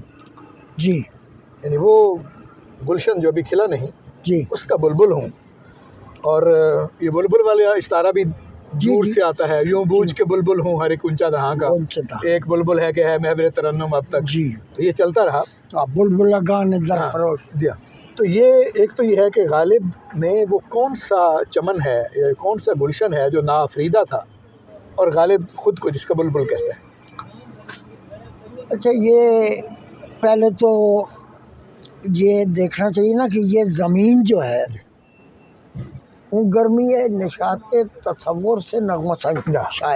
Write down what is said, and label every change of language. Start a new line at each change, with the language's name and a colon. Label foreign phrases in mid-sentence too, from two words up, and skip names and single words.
Urdu: جی یعنی وہ گلشن جو ابھی کھلا نہیں, جی اس کا بلبل ہوں. اور یہ بلبل والا استعارہ بھی دور سے آتا ہے, یوں بوجھ کے بلبل ہوں ہر ایک اونچا دہاں کا, ایک بلبل ہے کہ ہے محور ترنم اب تک. جی تو یہ چلتا رہا.
Persian: بلبل گان در فروش.
Urdu: جی ہاں. تو یہ ایک تو یہ ہے کہ غالب نے وہ کون سا چمن ہے یا کون سا گلشن ہے جو ناآفریدہ تھا, اور غالب خود کو جس کا بلبل کہتا ہے. اچھا, یہ پہلے تو یہ دیکھنا چاہیے نا کہ یہ زمین جو ہے وہ گرمی ہے نشاط تصور سے نغمہ سنج شاید.